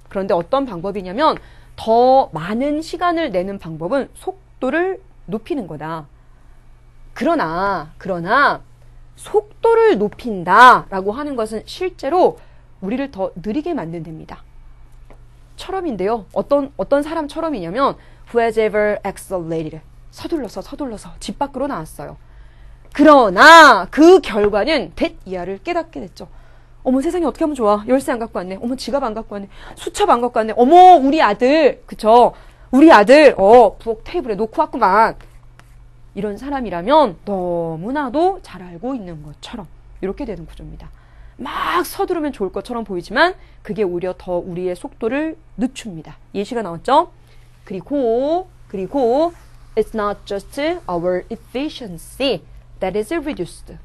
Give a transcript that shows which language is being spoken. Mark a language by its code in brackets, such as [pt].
[ko] 그런데 어떤 방법이냐면 더 많은 시간을 내는 방법은 속도를 높이는 거다. 그러나 속도를 높인다라고 하는 것은 실제로 우리를 더 느리게 만든답니다. 처럼인데요. 어떤 사람처럼이냐면 [en] who has ever accelerated. [ko] 서둘러서 집 밖으로 나왔어요. 그러나 그 결과는 that-이야를 깨닫게 됐죠. 어머 세상에 어떻게 하면 좋아. 열쇠 안 갖고 왔네. 어머 지갑 안 갖고 왔네. 수첩 안 갖고 왔네. 어머 우리 아들. 그쵸? 우리 아들 부엌 테이블에 놓고 왔구만. 이런 사람이라면 너무나도 잘 알고 있는 것처럼 이렇게 되는 구조입니다. 막 서두르면 좋을 것처럼 보이지만 그게 오히려 더 우리의 속도를 늦춥니다. 예시가 나왔죠? [en] 그리고 It's not just our efficiency that is reduced.